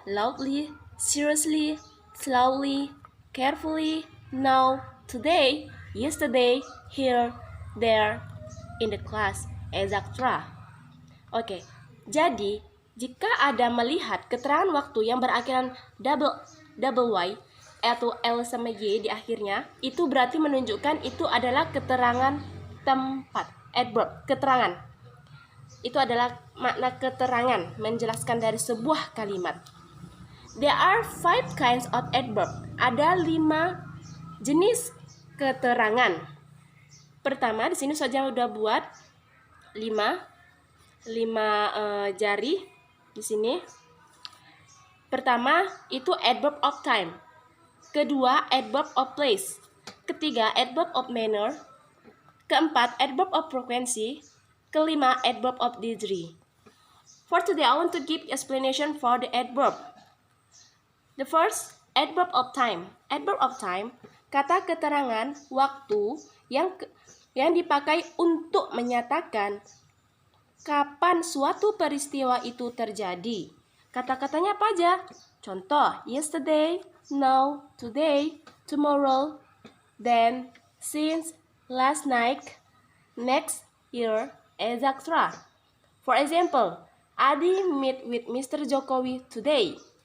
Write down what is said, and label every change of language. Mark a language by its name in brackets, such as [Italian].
[English] Loudly, seriously, slowly, carefully, now, today, yesterday, here, there, in the class, etc. [Indonesian] Oke, jadi jika ada melihat keterangan waktu yang berakhiran double Y atau L sama Y di akhirnya, itu berarti menunjukkan itu adalah keterangan tempat. Adverb, keterangan. Itu adalah makna keterangan, menjelaskan dari sebuah kalimat. [English] There are 5 kinds of adverb. [Indonesian] Ada 5 jenis keterangan. Pertama, di sini saja udah buat 5 jari di sini. Pertama, itu adverb of time. Kedua, adverb of place. Ketiga, adverb of manner. Keempat, adverb of frequency. Kelima, [English] adverb of degree. For today, I want to give explanation for the adverb. The first, adverb of time. [Indonesian] Adverb of time, kata keterangan waktu yang dipakai untuk menyatakan kapan suatu peristiwa itu terjadi. Kata-katanya apa aja? Contoh, [English] yesterday, now, today, tomorrow, then, since, last night, next, year, etc. For example, Adi meet with Mr. Jokowi today.